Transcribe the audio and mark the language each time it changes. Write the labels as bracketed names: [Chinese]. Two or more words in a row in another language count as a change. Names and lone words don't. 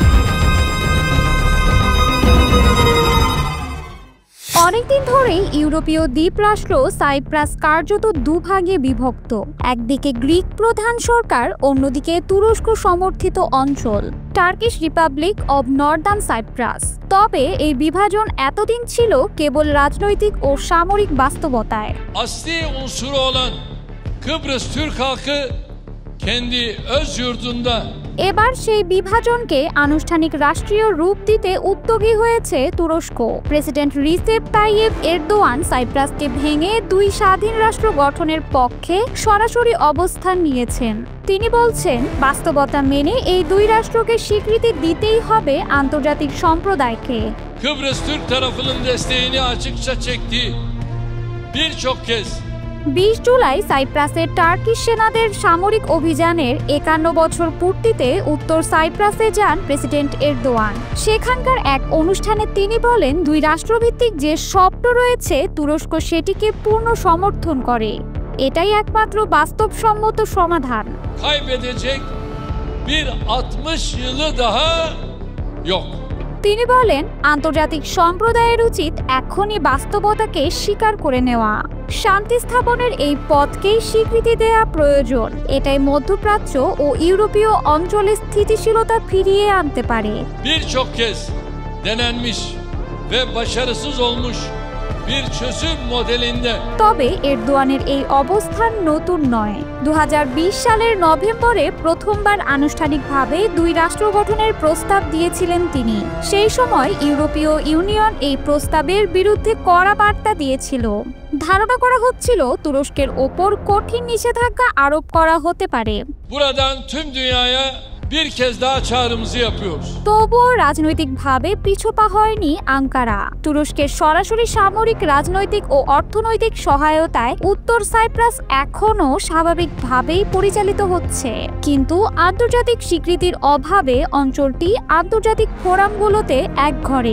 [Bangla] অনেকদিন ধরেই ইউরোপীয় দ্বীপরাষ্ট্র সাইপ্রাস কার্যত দুভাগে বিভক্ত। একদিকে গ্রিক প্রধান সরকার, অন্যদিকে তুরস্ক সমর্থিত অঞ্চল টার্কিশ রিপাবলিক অব নর্দার্ন সাইপ্রাস। তবে এই বিভাজন এতদিন ছিল কেবল রাজনৈতিক ও সামরিক বাস্তবতায়। [Turkish] Asli unsuru olan Kıbrıs Türk halkı kendi öz yurdunda [Bangla] এবার সেই বিভাজনকে আনুষ্ঠানিক রাষ্ট্রীয় রূপ দিতে উদ্যোগী হয়েছে তুরস্ক। প্রেসিডেন্ট রিসেপ তাইয়েপ এরদোয়ান সাইপ্রাসকে ভেঙে দুই স্বাধীন রাষ্ট্র গঠনের পক্ষে সরাসরি অবস্থান নিয়েছেন। তিনি বলছেন, বাস্তবতা মেনে এই দুই রাষ্ট্রকে স্বীকৃতি দিতেই হবে আন্তর্জাতিক সম্প্রদায়কে। [Turkish] Kıbrıs Türk tarafının desteğini açıkça çektiği birçok kez [Bangla] 20 জুলাই সাইপ্রাসের টার্কিশ সেনাদের সামরিক অভিযানের 51 বছর পূর্তিতে উত্তর সাইপ্রাসে যান প্রেসিডেন্ট এরদোয়ান। সেখানকার এক অনুষ্ঠানে তিনি বলেন, দুই রাষ্ট্রভিত্তিক যে স্বপ্ন রয়েছে, তুরস্ক সেটিকে পূর্ণ সমর্থন করে। এটাই একমাত্র বাস্তবসম্মত সমাধান। [Turkish] kaybedecek bir 60 yılı daha yok. [Bangla] তিনি বলেন, আন্তর্জাতিক সম্প্রদায়ের উচিত এখনই বাস্তবতাকে স্বীকার করে নেওয়া। শান্তি স্থাপনের এই পথকেই স্বীকৃতি দেওয়া প্রয়োজন। এটাই মধ্যপ্রাচ্য ও ইউরোপীয় অঞ্চলে স্থিতিশীলতা ফিরিয়ে আনতে পারে। [Turkish] Birçok kez denenmiş ve başarısız olmuş bir çözüm modelinde [Bangla] তবে এরদোয়ানের এই অবস্থান নতুন নয়। 2020 সালের নভেম্বরে প্রথমবার আনুষ্ঠানিকভাবে দুই রাষ্ট্র গঠনের প্রস্তাব দিয়েছিলেন তিনি। সেই সময় ইউরোপীয় ইউনিয়ন এই প্রস্তাবের বিরুদ্ধে কড়া বার্তা diyeছিল। ধারণা করা হচ্ছিল তুরস্কের ওপর কঠিন নিষেধাজ্ঞা আরোপ করা হতে পারে। [Turkish] buradan tüm dünyaya bir kez daha çağrımızı yapıyoruz. [Bangla] তবুও রাজনৈতিকভাবে পিছপা হয়নি আঙ্কারা। তুরস্কের সরাসরি সামরিক, রাজনৈতিক ও অর্থনৈতিক সহায়তায় উত্তর সাইপ্রাস এখনও স্বাভাবিকভাবেই পরিচালিত হচ্ছে। কিন্তু আন্তর্জাতিক স্বীকৃতির অভাবে অঞ্চলটি আন্তর্জাতিক ফোরামগুলোতে একঘরে।